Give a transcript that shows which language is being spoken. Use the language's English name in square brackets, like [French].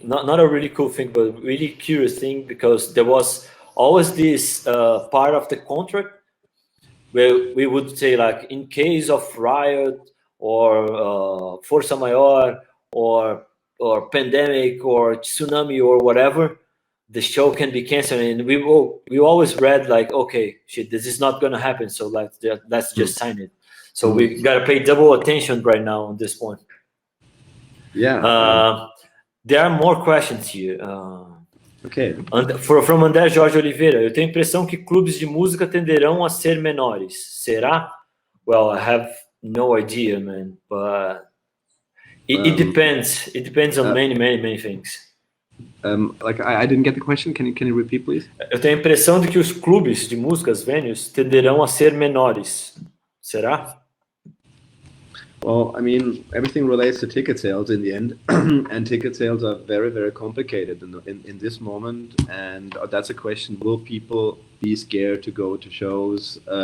[English] Not a really cool thing, but really curious thing, because there was always this part of the contract where we would say, like, in case of riot or [Portuguese] força maior [English] or pandemic or tsunami or whatever, the show can be canceled. And we always read like, okay, shit, this is not going to happen. So like, let's just sign it. So we got to pay double attention right now on this point. Yeah. There are more questions here. Okay. From André Jorge Oliveira. [Portuguese] Eu tenho a impressão que clubes de música tenderão a ser menores. Será? [English] Well, I have no idea, man. But it depends. It depends on many things. Like I didn't get the question. Can you repeat, please? [Portuguese] Eu tenho a impressão de que os clubes de música, as venues, tenderão a ser menores. Será? [English] Well, I mean, everything relates to ticket sales in the end, and ticket sales are very, very complicated in this moment. And that's a question: will people be scared to go to shows?